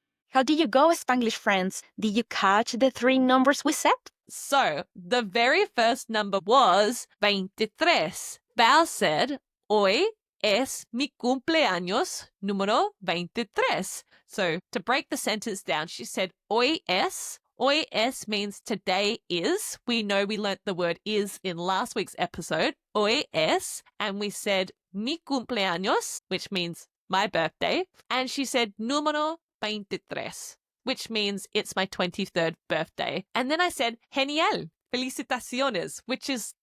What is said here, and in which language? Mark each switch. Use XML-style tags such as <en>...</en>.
<en>How did you go, Spanglish friends? Did you catch the 3 numbers we said? So, the very first number was 23. Val said,</en> <es>hoy es mi cumpleaños número 23.</es> <en>So, to break the sentence down, she said,</en> <es>hoy es. Hoy es</es> <en>means today is. We know we learnt the word is in last week's episode. Hoy es. And we said</en> <es>mi cumpleaños,</es> <en>which means my birthday. And she said</en> <es>número 23,</es> <en>which means it's my 23rd birthday. And then I said,</en> <es>genial, felicitaciones,</es> <en>which is</en>